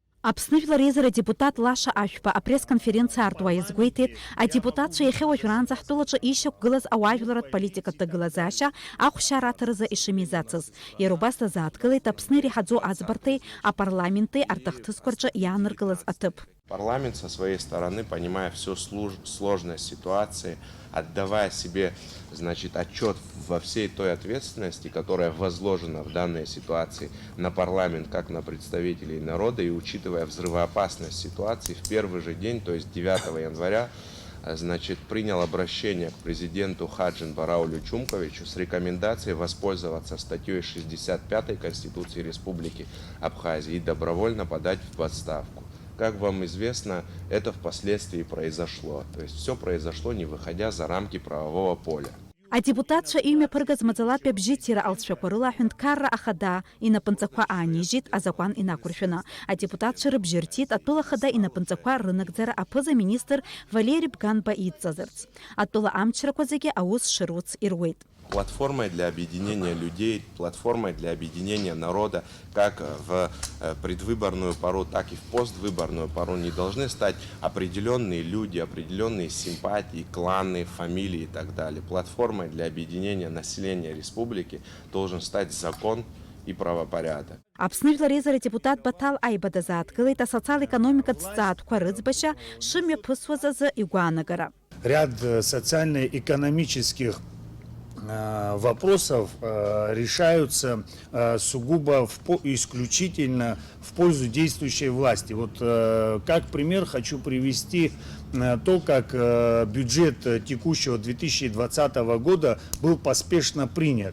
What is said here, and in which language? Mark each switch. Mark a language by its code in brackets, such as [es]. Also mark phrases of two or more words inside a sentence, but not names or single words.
[ab] Аԥсны Резера депутат Лаша Ашәба апресс-конференциа артуа иазгәеиҭеит, адепутатцәа иахьа уажәраанӡа ҳтәылаҿы ишьақәгылаз ауаажәларатә политикатә ҭагылазаашьа ахәшьараҭаразы ишымизацыз. Иара убас дазааҭгылеит Аԥсны иреиҳаӡоу аӡбарҭеи апарламенти арҭахҭысқәа рҿы иааныркылаз аҭыԥ. [ru] Парламент со своей стороны, понимая всю сложность ситуации, отдавая себе, отчет во всей той ответственности, которая возложена в данной ситуации на парламент, как на представителей народа, и учитывая взрывоопасность ситуации, в первый же день, то есть 9 января, принял обращение к президенту Хаджин Бараулю Чумковичу с рекомендацией воспользоваться статьей 65 Конституции Республики Абхазия и добровольно подать в отставку. Как вам известно, это впоследствии произошло. То есть все произошло, не выходя за рамки правового поля. [ab] Адепутатцәа имҩаԥыргаз маӡалатәи абжьыҭира алҵшәақәа рыла аҳәынҭқарра ахада инапынҵақәа аанижьит азакәан инақәыршәаны. Адепутатцәа рыбжьы рҭит атәыла ахада инапынҵақәа рынагӡара аԥыза-министр Валерий Бганба идҵазарц. Атәыла амчрақәа зегьы аус шыруц ируеит. [ru] Платформой для объединения людей, платформой для объединения народа, как в предвыборную пору, так и в поствыборную пору не должны стать определенные люди, определенные симпатии, кланы, фамилии и так далее. Платформой для объединения населения республики должен стать закон и правопорядок. [ab] Аԥсны Резера депутат Батал Аиба дазааҭгылеит асоциал-економикатә зҵаатәқәа рыӡбашьа шымҩаԥысуаз азы игәаанагара. [ru] Ряд социально-экономических вопросов решаются сугубо исключительно в пользу действующей власти. Вот как пример хочу привести то, как бюджет текущего 2020 года был поспешно принят.